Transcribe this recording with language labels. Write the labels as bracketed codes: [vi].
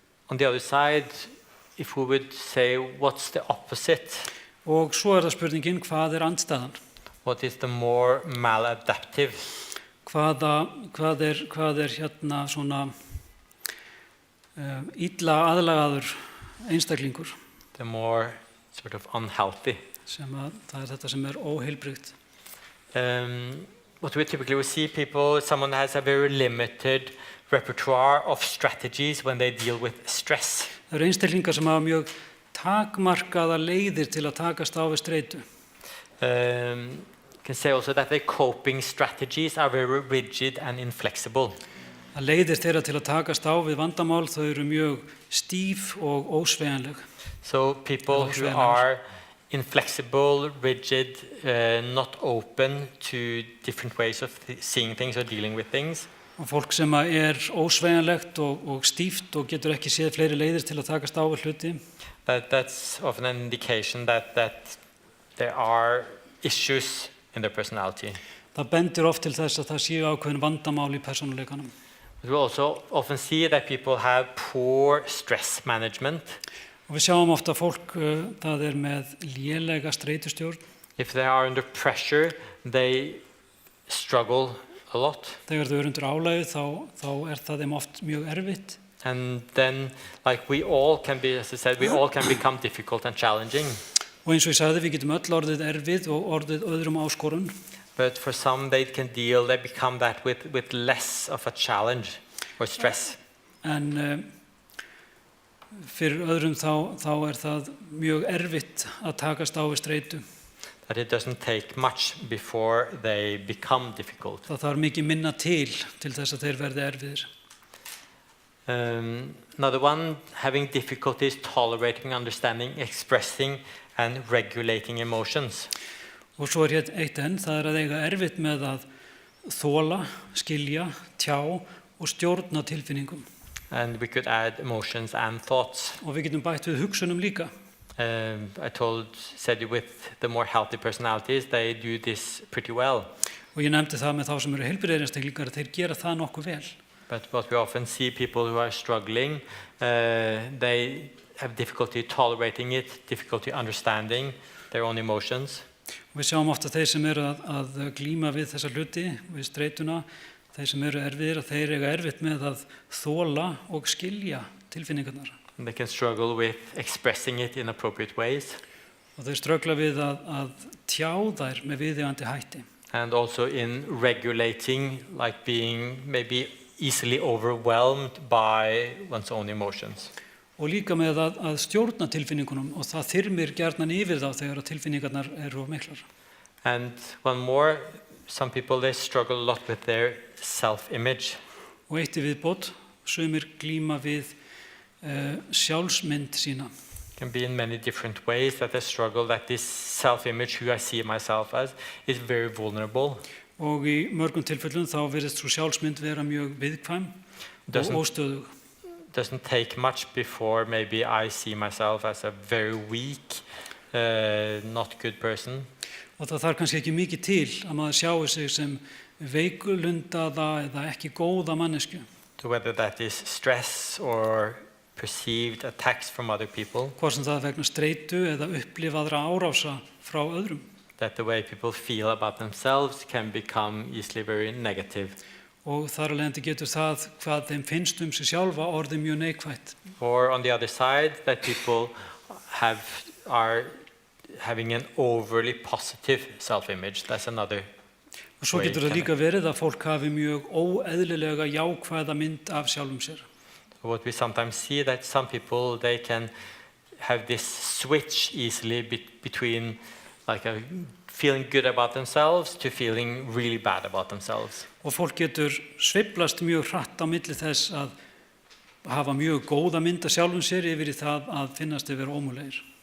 [en] On the other side, if we would say, what's the opposite? [is] Og svo er það spurningin, hvað er andstæðan? [en] What is the more maladaptive? [is] Hvað er hérna svona illa aðlagaður einstaklingur? [en] The more sort of unhealthy. [is] Það er þetta sem er óheilbrigt. [en] What we typically will see someone has a very limited repertoire of strategies when they deal with stress. [is] Það eru einstaklingar sem hafa mjög takmarkaða leiðir til að takast á við streitu. [en] You can say also that their coping strategies are very rigid and inflexible. [is] Að leiðir þeirra til að takast á við vandamál, þau eru mjög stíf og ósveigjanleg. [en] So people who are inflexible, rigid, not open to different ways of seeing things or dealing with things. [is] Og fólk sem er ósveigjanlegt og stíft og getur ekki séð fleiri leiðir til að takast á við hluti. [en] That's often an indication that there are issues in their personality. [is] Það bendir oft til þess að það séu ákveðin vandamál í persónuleikanum. [en] We also often see that people have poor stress management. [is] Og við sjáum ofta fólk það er með lélega streitustjórn. [en] If they are under pressure, they struggle a lot. [is] Þegar þau eru undir álagi þá er það þeim oft mjög erfitt. [en] And then, like we all can be, as I said, we all can become difficult and challenging. [is] Og eins og ég sagði, við getum öll orðið erfið og orðið öðrum áskorun. [en] But for some, they become that with less of a challenge or stress. [is] En fyrir öðrum þá er það mjög erfitt að takast á við streitu. [en] That it doesn't take much before they become difficult. [is] Það þarf mikið minna til þess að þeir verði erfiðir. [en] Another one, having difficulties tolerating, understanding, expressing and regulating emotions. [is] Og svo er eitt enn, það er að eiga erfitt með að þola, skilja, tjá og stjórna tilfinningum. [en] And we could add emotions and thoughts. [is] Og við getum bætt við hugsunum líka. [en] I said with the more healthy personalities, they do this pretty well. [is] Og ég nefndi það með þá sem eru heilbrigðir einstaklingar, þeir gera það nokkuð vel. [en] But what we often see, people who are struggling, they have difficulty tolerating it, difficulty understanding their own emotions. [is] Og við sjáum ofta þeir sem eru að glíma við þessa hluti, við streituna, þeir sem eru erfiðir, að þeir eiga erfitt með að þola og skilja tilfinningarnar. [en] And they can struggle with expressing it in appropriate ways. [is] Og þeir ströggla við að tjá þær með viðeigandi hætti. [en] And also in regulating, like being maybe easily overwhelmed by one's own emotions. [is] Og líka með að stjórna tilfinningunum og það þyrmir gjarnan yfir þá þegar að tilfinningarnar eru of miklar. [en] And one more, some people, they struggle a lot with their self-image. [is] Og eitt í viðbót, sumir glíma við sjálfsmynd sína. [en] It can be in many different ways that they struggle, that this self-image, who I see myself as, is very vulnerable. [is] Og í mörgum tilfellum þá virðist svo sjálfsmynd vera mjög viðkvæm og óstöðug. [en] Doesn't take much before maybe I see myself as a very weak, not good person. [is] Og það þarf kannski ekki mikið til að maður sjái sig sem veikulundaða eða ekki góða mannesku. [en] So whether that is stress or perceived attacks from other people. [is] Hvort sem það vegna streitu eða upplifaðra árása frá öðrum. [en] That the way people feel about themselves can become easily very negative. [is] Og þar alveg getur það hvað þeim finnst sig sjálfa orðið mjög neikvætt. [en] Or on the other side, that people are having an overly positive self-image. That's another. [is] Og svo getur það líka verið að fólk hafi mjög óeðlilega jákvæða mynd af sjálfum sér. [en] What we sometimes see that some people, they can have this switch easily between like a feeling good about themselves to feeling really bad about themselves. [is] Og fólk getur sveiflast mjög hratt á milli þess að hafa mjög góða mynd af sjálfum sér yfir í það að finnast yfir ómögulegir.